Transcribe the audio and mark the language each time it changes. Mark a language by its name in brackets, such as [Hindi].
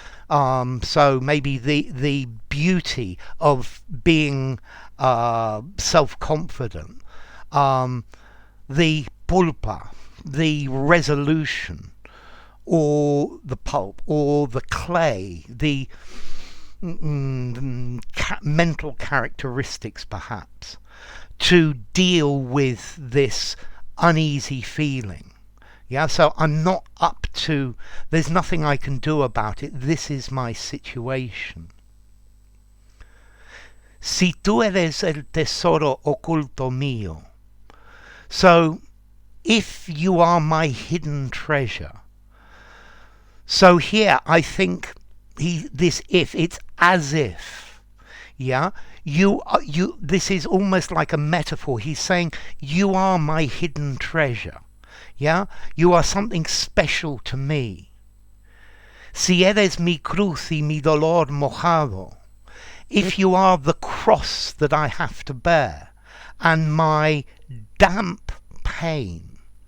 [English] So maybe the beauty of being self-confident, the pulpa, the resolution, or the pulp, or the clay, the mental characteristics perhaps, to deal with this uneasy feeling. Yeah, so I'm not up to, there's nothing I can do about it. This is my situation. [Spanish] Si tú eres el tesoro oculto mío. [English] So, if you are my hidden treasure. So here, I think it's as if. Yeah, this is almost like a metaphor. He's saying, you are my hidden treasure. Yeah, you are something special to me. [Spanish] Si eres mi cruz y mi dolor mojado. [English] If you are the cross that I have to bear and my damp pain.